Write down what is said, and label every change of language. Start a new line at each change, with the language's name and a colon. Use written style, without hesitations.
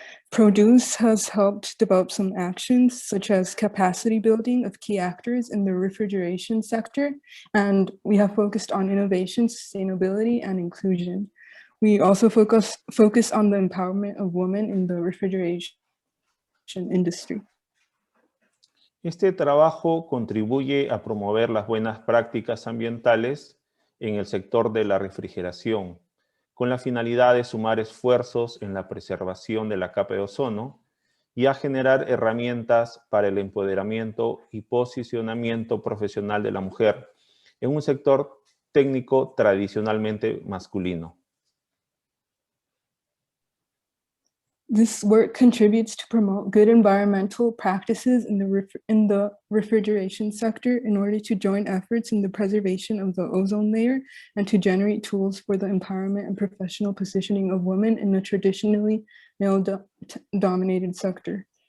English: Produce has helped develop some actions such as capacity building of key actors in the refrigeration sector, and we have focused on innovation, sustainability, and inclusion. We also focus on the empowerment of women in the refrigeration industry.
Spanish: Este trabajo contribuye a promover las buenas prácticas ambientales en el sector de la refrigeración, con la finalidad de sumar esfuerzos en la preservación de la capa de ozono y a generar herramientas para el empoderamiento y posicionamiento profesional de la mujer en un sector técnico tradicionalmente masculino.
English: This work contributes to promote good environmental practices in the refrigeration sector in order to join efforts in the preservation of the ozone layer and to generate tools for the empowerment and professional positioning of women in a traditionally male-dominated sector.